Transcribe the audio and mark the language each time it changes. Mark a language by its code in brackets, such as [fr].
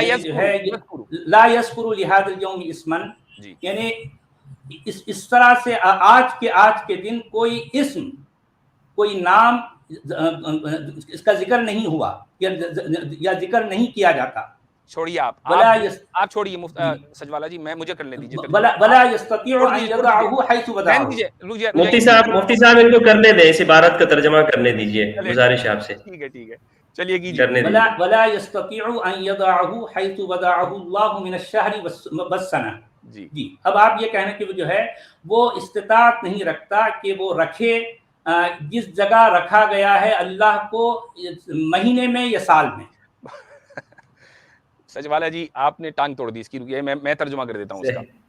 [ur] یعنی جو ہے [ar] لا یذکر لہذا اليوم اسما، [ur] یعنی اس طرح سے آج کے دن کوئی اسم، کوئی نام اس کا ذکر نہیں ہوا یا ذکر نہیں کیا جاتا. چھوڑیے آپ چھوڑیے سجوالہ جی، مجھے کرنے دیجیے. [ar] ولا یستطيع ان يضعه حيث وضعه. [ur] مفتی صاحب ان کو کرنے دیں، اس عبارت کا ترجمہ کرنے دیجیے، گزارش آپ سے. ٹھیک ہے چلیے کیجیے. [ar] ولا يستطيع ان يضعه حيث وضعه الله من الشهر والسنه. [ur] جی اب آپ یہ کہنا کہ وہ جو ہے وہ استطاعت نہیں رکھتا کہ وہ رکھے جس جگہ رکھا گیا ہے اللہ کو، مہینے میں یا سال میں. سجوالہ جی آپ نے ٹانگ توڑ دی اس کی، رکیے میں ترجمہ کر دیتا ہوں اس کا.